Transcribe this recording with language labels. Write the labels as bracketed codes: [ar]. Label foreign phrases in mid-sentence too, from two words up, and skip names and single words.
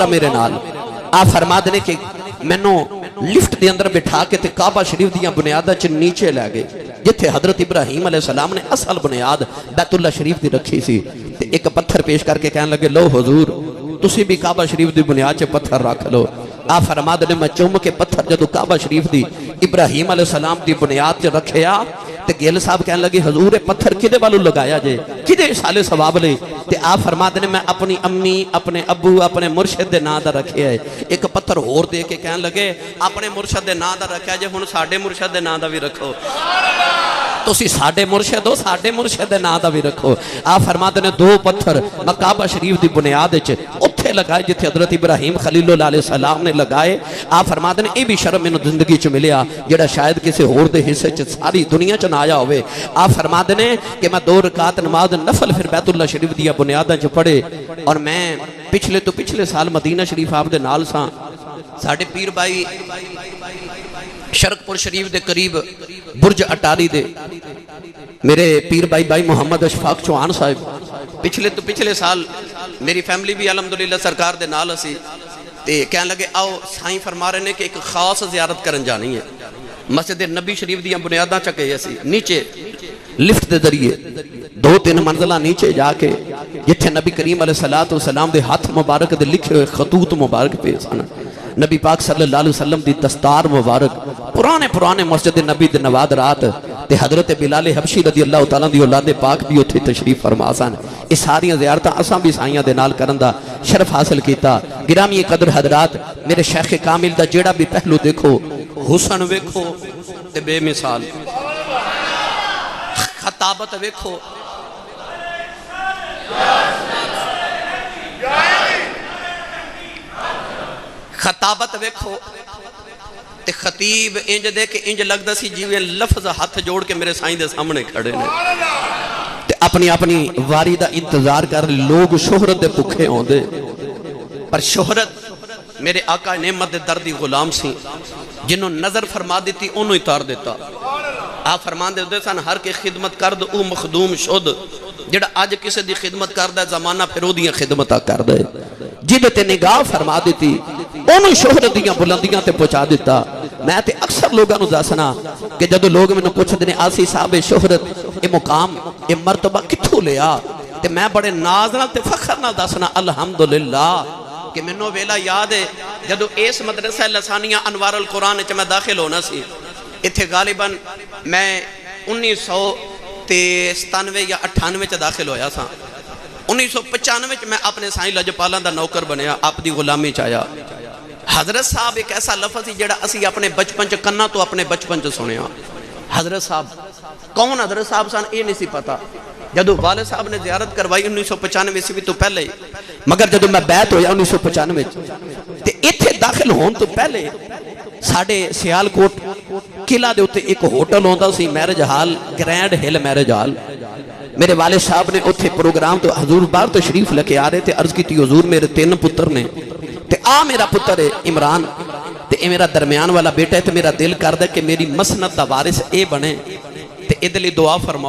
[pa] میرے نال آپ فرما دے کہ میں نو لفٹ دے اندر بٹھا کے تے کعبہ شریف دیاں بنیادہ چ نیچے لے گئے جتھے حضرت ابراہیم علیہ السلام نے اصل بنیاد بیت اللہ شریف دی رکھی سی تے ایک پتھر پیش کر کے کہنے لگے لو حضور تسی بھی کعبہ شریف دی بنیاد چ پتھر رکھ لو آپ فرما دے میں چوم کے پتھر جدو کعبہ شریف دی ابراہیم علیہ السلام دی بنیاد چ رکھیا تے گیل صاحب کہنے لگے حضور پتھر کدے والو لگایا جے کدے سالے ثواب لے تے آپ فرما دے میں اپنی امی اپنے ابو اپنے مرشد دے نام دا رکھیا ہے ایک پتھر ہور دے کے کہنے لگے اپنے مرشد دے نام دا رکھیا جے ہن ساڈے مرشد دے نام دا بھی رکھو تسی ساڈے مرشد ہو ساڈے مرشد دے نام دا بھی رکھو آپ فرما دے دو پتھر کعبہ شریف دی بنیاد وچ اوتھے لگائے جتھے حضرت ابراہیم خلیل اللہ علیہ السلام نے لگائے آپ فرما دے اے بھی شرم مینوں زندگی چ ملیا جڑا شاید کسی ہور دے حصے چ ساری دنیا چ نہ آیا ہوئے آپ فرما دے کہ میں 2 رکعت نماز نفل پھر بیت اللہ شریف دیا بنیاداں چ پڑھے اور میں پچھلے سال مدینہ شریف آپ دے نال ساں ساڈے پیر بھائی شرک پور شریف دے قریب برج اٹاری دے میرے پیر بھائی محمد اشفاق چوہان صاحب پچھلے سال میری فیملی بھی الحمدللہ سرکار دے نال اسی تے کہنے لگے آؤ سائیں فرما رہے نے کہ ایک خاص زیارت کرن جانی ہے مسجد نبی شریف دیاں بنیاداں چکے اسی نیچے لفٹ دے ذریعے 2-3 منزلہ نیچے جا کے جتھے نبی کریم علیہ السلام دے ہاتھ مبارک دے لکھے ہوئے خطوط مبارک پہ سن نبی پاک صلی اللہ علیہ وسلم دی دستار مبارک پرانے مسجد نبی دے نوادرات تے حضرت بلال حبشی رضی اللہ تعالیٰ دی اولاد پاک بھی اتھے تشریف فرما سن اس ساری زیارتاں اساں بھی سائیاں دے نال کرن دا شرف حاصل کیتا گرامی قدر حضرات میرے شیخ کامل دا جیڑا بھی پہلو دیکھو حسن ویکھو تے بے مثال خطابت ویکھو خطابت ویکھو تے خطیب انج دے کہ انج لگدا سی جیویں لفظ ہاتھ جوڑ کے میرے سائیں دے سامنے کھڑے نے تے اپنی واری دا انتظار کر لوگ شہرت دے بھکھے ہوندے پر شہرت میرے آقا نعمت دے دردی غلام سی جنہوں نظر فرما دیتی انہوں اتار دیتا آپ فرمان دے سن [fa] ہر کے خدمت کرد او مخدوم شد [pa] جڑا آج کسے دی خدمت کردہ زمانہ پھر او دیاں خدمتہ کردہ جنہیں تے نگاہ فرما دیتی انہوں شہرت دیاں بلندیاں تے پہنچا دیتا میں تے اکثر لوگاں نو دسنا کہ جدو لوگ میں نو پوچھ دینے آسی صاحب شہرت اے مقام اے مرتبہ کتھو لیا تے میں بڑے نازنہ تے فخر نہ دسنا الحمدللہ کہ میں نو ویلا یاد ہے جدو اس مدرسہ لسانیہ انوار القرآن چا میں داخل ہونا سی اتھے غالباً میں 1997 یا 98 چا داخل ہویا سا 1995 میں اپنے سائیں لجپالاں دا نوکر بنیا آپ دی غلامی چاہیا حضرت صاحب ایک ایسا لفظ ہی جڑا اسی اپنے بچپن چ کنا تو اپنے بچپن چ سنیا حضرت صاحب کون حضرت صاحب سن یہ نہیں سی پتا جدو والد صاحب نے زیارت کروائی 1995 عیسوی تو پہلے مگر جدو میں بیعت ہویا 1995 تے ایتھے داخل ہون تو پہلے ساڈے سیالکوٹ قلعہ دے اتے ایک ہوٹل ہوندا سی میرج ہال، گرینڈ ہل میرج ہال. میرے والے صاحب نے اتھے پروگرام تو حضور باہر تو شریف لیکے آ رہے تھے. عرض کی حضور میرے 3 پتر نے تے آ میرا پتر ہے عمران تے اے میرا درمیان والا بیٹا ہے، تے میرا دل کردا کہ میری مسند دا وارث اے بنے تے ایہدے لئی دعا فرماؤ.